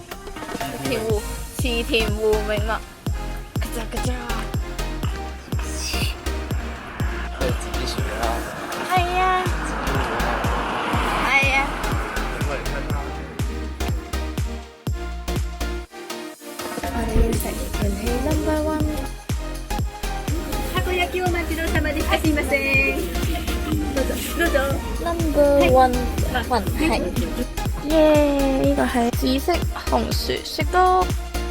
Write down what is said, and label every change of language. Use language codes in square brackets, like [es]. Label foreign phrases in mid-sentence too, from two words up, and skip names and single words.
[yue] 池田湖美物。咔嚓咔嚓。即係自己水啦。係啊。係啊。咁我哋睇下。我哋要食人氣 No.1 [ja] お待ちどうさまでした。すいません。どうぞどうぞ。 [en] Number one [yue] 雲係，耶！呢個係紫色紅薯雪糕。